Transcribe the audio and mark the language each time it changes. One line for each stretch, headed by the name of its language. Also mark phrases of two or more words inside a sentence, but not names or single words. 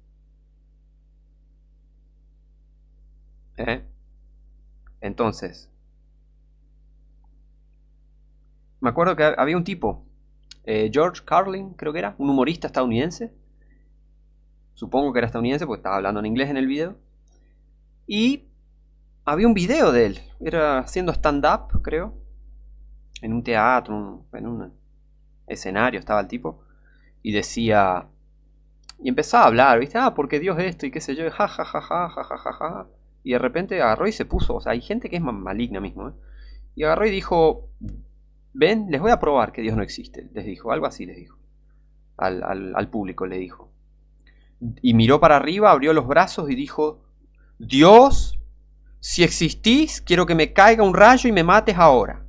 Spanish: Entonces, me acuerdo que había un tipo, George Carlin, creo que era, un humorista estadounidense. Supongo que era estadounidense porque estaba hablando en inglés en el video. Y había un video de él. Era haciendo stand-up, creo. En un teatro, en un escenario estaba el tipo. Y decía... Y empezaba a hablar, ¿viste? Porque Dios esto y qué sé yo. Ja, ja, ja, ja, ja, ja, ja, ja. Y de repente agarró y se puso. O sea, hay gente que es maligna mismo, Y agarró y dijo... Ven, les voy a probar que Dios no existe. Les dijo, algo así les dijo. al público, le dijo. Y miró para arriba, abrió los brazos y dijo: Dios, si existís, quiero que me caiga un rayo y me mates ahora.